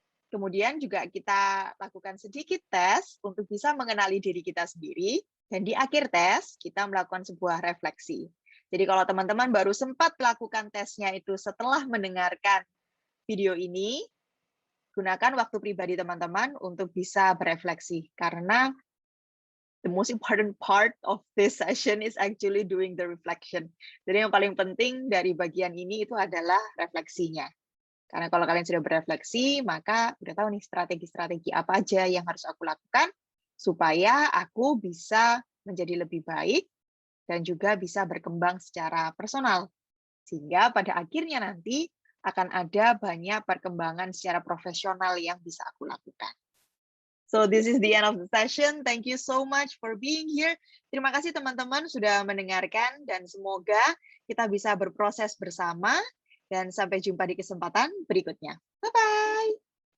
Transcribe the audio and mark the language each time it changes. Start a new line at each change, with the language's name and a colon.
Indonesian: Kemudian juga kita lakukan sedikit tes untuk bisa mengenali diri kita sendiri, dan di akhir tes kita melakukan sebuah refleksi. Jadi kalau teman-teman baru sempat melakukan tesnya itu setelah mendengarkan video ini, gunakan waktu pribadi teman-teman untuk bisa berefleksi.
English: Karena the most important part of this session is actually doing the reflection.
Indonesian: Jadi yang paling penting dari bagian ini itu adalah refleksinya. Karena kalau kalian sudah berefleksi, maka udah tahu nih strategi-strategi apa aja yang harus aku lakukan supaya aku bisa menjadi lebih baik dan juga bisa berkembang secara personal. Sehingga pada akhirnya nanti akan ada banyak perkembangan secara profesional yang bisa aku lakukan.
English: So this is the end of the session. Thank you so much for being here.
Indonesian: Terima kasih teman-teman sudah mendengarkan dan semoga kita bisa berproses bersama dan sampai jumpa di kesempatan berikutnya. Bye-bye.